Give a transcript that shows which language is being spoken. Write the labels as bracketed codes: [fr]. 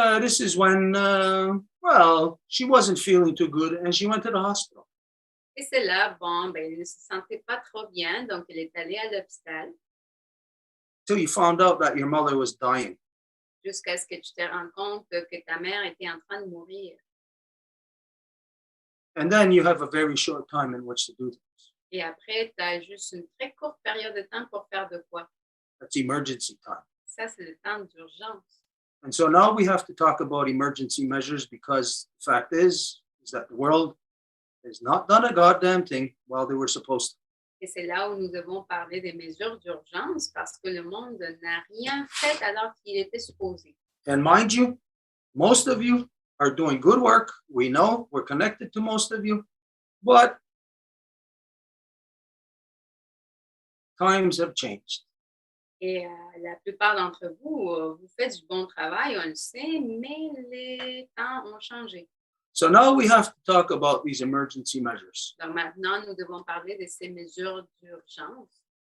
[en] This is when, well, she wasn't feeling too good and she went to the hospital. [fr] Et c'est là, bon, ben, elle ne se sentait pas trop bien, donc elle est allée à l'hôpital [en] Till you found out that your mother was dying. [fr] jusqu'à ce que tu te rendes compte que ta mère était en train de mourir. [en] And then you have a very short time in which to do this. [fr] Et après, tu as juste une très courte période de temps pour faire de quoi? [en] That's emergency time. [fr] Ça, c'est le temps d'urgence. [en] And so now we have to talk about emergency measures, because the fact is that the world has not done a goddamn thing while they were supposed to. [fr] Et c'est là où nous devons parler des mesures d'urgence parce que le monde n'a rien fait alors qu'il était supposé. [en] And mind you, most of you are doing good work. We know we're connected to most of you, but times have changed. [fr] Et la plupart d'entre vous, vous faites du bon travail, on le sait, mais les temps ont changé. [en] So now we have to talk about these emergency measures. [fr] Donc maintenant, nous devons parler de ces mesures d'urgence.